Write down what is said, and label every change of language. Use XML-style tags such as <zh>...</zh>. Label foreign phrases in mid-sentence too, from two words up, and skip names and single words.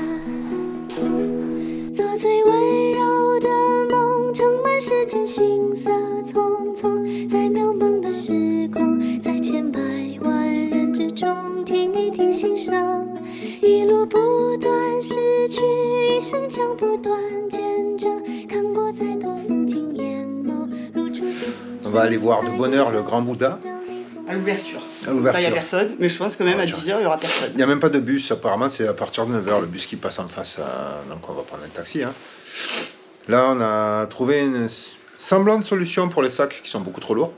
<zh>做最温柔的梦，盛满世间行色匆匆，在渺茫的时空，在千百万人之中，听一听心声，一路不断失去，一生将不断见证，看过再多风景，眼眸如初青。</zh> <fr>On va aller voir de bonne heure le Grand Bouddha. À l'ouverture. À l'ouverture. Ça, il n'y a personne, mais je pense que même à 10h, il n'y aura personne. Il n'y a même pas de bus, apparemment c'est à partir de 9h le bus qui passe en face, donc on va prendre un taxi. Hein. Là on a trouvé une semblante solution pour les sacs qui sont beaucoup trop lourds.</fr>